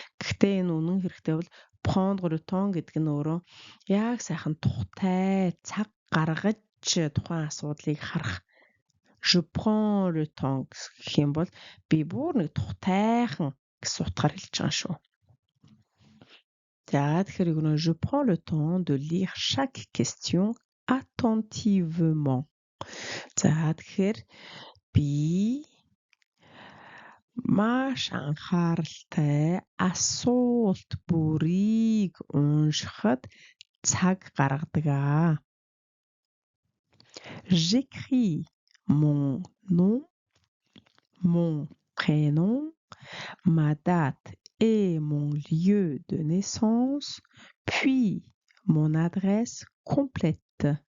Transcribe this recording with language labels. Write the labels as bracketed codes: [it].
[mn] Гэхдээ энэ үнэн хэрэгтэй бол [fr] prendre le temps [mn] гэдэг нь өөрөө яг сайхан тухтай цаг гаргаж тухайн асуудлыг харах. [fr] Je prends le temps [mn] гэх юм бол би бүр нэг тухтайхан гэсэн утгаар хэлж байгаа шүү. За тэгэхээр [fr] je prends le temps de lire chaque question attentivement. [mn] За тэгэхээр би маш анхааралтай асуулт бүрийг уншихад цаг гаргадаг аа. [fr] J'écris mon nom, mon prénom, ma date et mon lieu de naissance, puis mon adresse complète.